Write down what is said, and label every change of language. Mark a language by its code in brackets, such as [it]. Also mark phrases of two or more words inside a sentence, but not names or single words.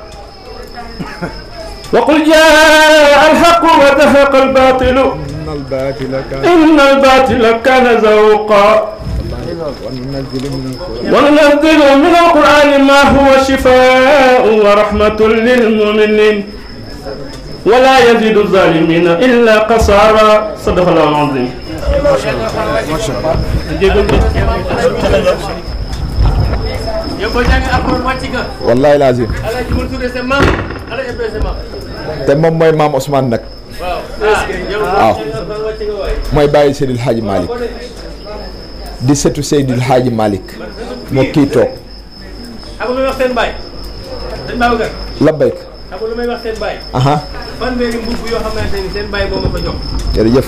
[ar] وقل جاء الحق وزهق الباطل إن الباطل كان زهوقا وننزل من القرآن ما هو شفاء ورحمة للمؤمنين ولا يزيد الظالمين إلا خسارا صدق الله العظيم. [wo] wallahi lazim te moom mooy maam Ousmane nag waaw mooy bàyyi Seydil Hadji Malick di setu Seydil Hadji Malick moo kii toog labbayk aha jërëjëf